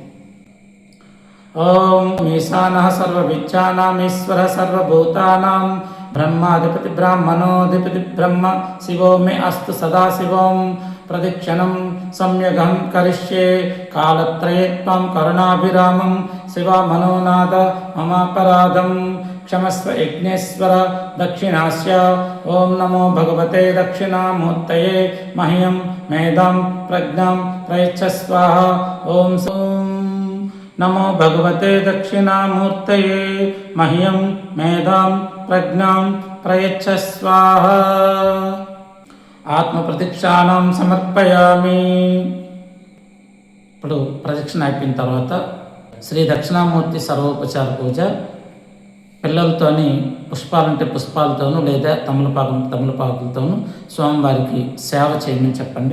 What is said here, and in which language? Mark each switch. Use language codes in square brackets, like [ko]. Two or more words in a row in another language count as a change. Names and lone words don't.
[sa] ఓం ఈశానః సర్వవిద్యానాం ఈశ్వర సర్వభూతానాం బ్రహ్మాధిపతి బ్రాహ్మణోధిపతి బ్రహ్మ శివో మే అస్తు సదాశివం. ప్రదక్షిణం సమ్యగం కరిష్యే కాలత్రయే త్వం కరుణాభిరామం శివ మనోనాథ మమాపరాధం क्षमस्व यज्ञेश्वर दक्षिणास्य। ओं नमो भगवते दक्षिणामूर्तये मह्यं मेधां प्रज्ञां प्रयच्छ स्वाहा। ओं नमो भगवते दक्षिणामूर्तये मह्यं मेधां प्रज्ञां प्रयच्छ स्वाहा। ఆత్మప్రదక్షిణాం సమర్పయామి. [te] ఇప్పుడు ప్రదక్షిణ అయిపోయిన తర్వాత శ్రీ దక్షిణామూర్తి సర్వోపచార పూజ పిల్లలతోని పుష్పాలంటే పుష్పాలతోనూ లేదా తమలపాకులతోనూ స్వామివారికి సేవ చేయమని చెప్పండి.